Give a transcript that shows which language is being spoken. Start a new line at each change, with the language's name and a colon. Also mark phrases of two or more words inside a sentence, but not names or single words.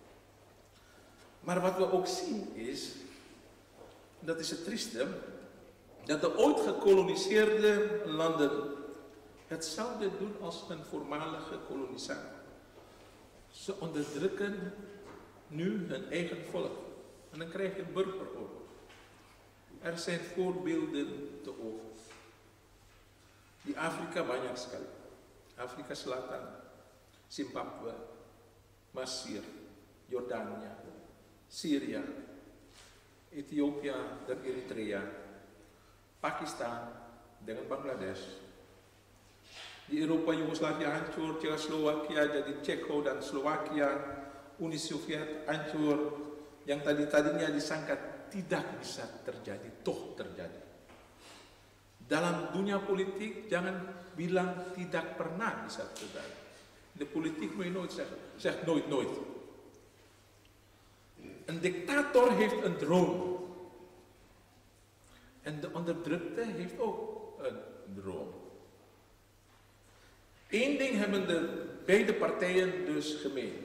Dutch: Maar wat we ook zien is, dat is het trieste, dat de ooit gekoloniseerde landen hetzelfde doen als een voormalige kolonisator. Ze onderdrukken nu hun eigen volk en dan krijg je een burgeroorlog. Er zijn voorbeelden te over.
Ambonese Malay: Di Afrika banyak sekali. Afrika Selatan, Zimbabwe, Mesir, Jordania, Syria, Ethiopia dan Eritrea, Pakistan dengan Bangladesh. Di Eropa Yugoslavia hancur, Czechoslovakia jadi Ceko dan Slovakia, Uni Soviet hancur, yang tadinya disangka tidak bisa terjadi, toh terjadi. Dalam dunia politik jangan bilang tidak pernah bisa terjadi.
Dutch: De politiek moet je nooit zeggen. Zeg nooit, nooit. Een dictator heeft een droom. En de onderdrukte heeft ook een droom. Eén ding hebben de beide partijen dus gemeen.